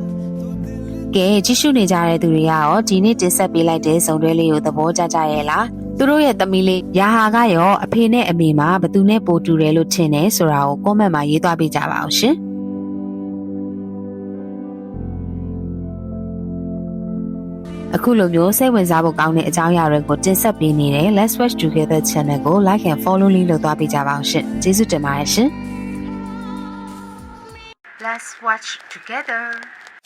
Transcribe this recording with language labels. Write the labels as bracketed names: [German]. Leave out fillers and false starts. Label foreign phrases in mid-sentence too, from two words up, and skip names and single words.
[Burmese] ။ကဲကြည့်ရှုနေကြတဲ့သူတွေရောဒီနေ့တင်ဆက်ပေးလိုက်တဲ့ဇုံတွဲလေးကိုသဘောကျကြရဲ့လား။သူတို့ရဲ့သမီးလေးယာဟာကရောအဖေနဲ့အမေမှာဘသူနဲ့ပိုတူတယ်လို့ထင်တယ်ဆိုတာကို comment မှာရေးသွားပေးကြပါအောင်ရှင် အခုလိုမျိုးစိတ်ဝင်စားဖို့ကောင်းတဲ့အကြောင်းအရာတွေကိုတင်ဆက်ပေးနေတဲ့ Let's Watch Together Channel ကို [English] like and follow [Burmese] လေးလုပ်သွားပေးကြပါအောင်ရှင်ကျေးဇူးတင်ပါတယ်ရှင် Let's watch together